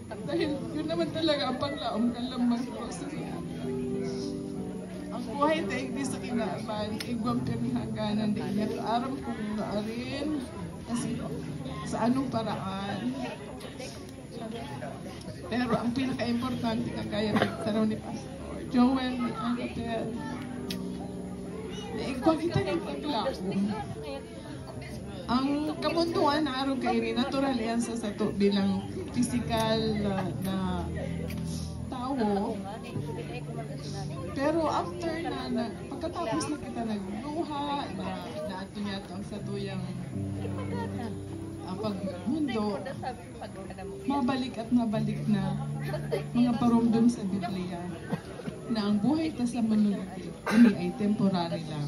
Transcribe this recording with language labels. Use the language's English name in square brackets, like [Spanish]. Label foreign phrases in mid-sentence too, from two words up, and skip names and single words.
[Bikol] Dahil yun naman talaga ang panglaom kalambang ko sa ang buhay tayo di sa kinaaban, igwang kami hangganan din niya. Aram ko na rin, kasi sa anong paraan. Pero ang pinaka-importante kagaya sa ni Pastor Joel, ni Annabel, naigwang kita ng paglaom. Ang kamunduan na araw kayo rin, natural yan sa sato bilang physical na tao. Pero after pagkatapos na kita nagluha, na ato niya ito ang satuyang pagmundo, mabalik at mabalik na mga paromdom sa Biblia na ang buhay ta sa mundo ini ay temporary lang.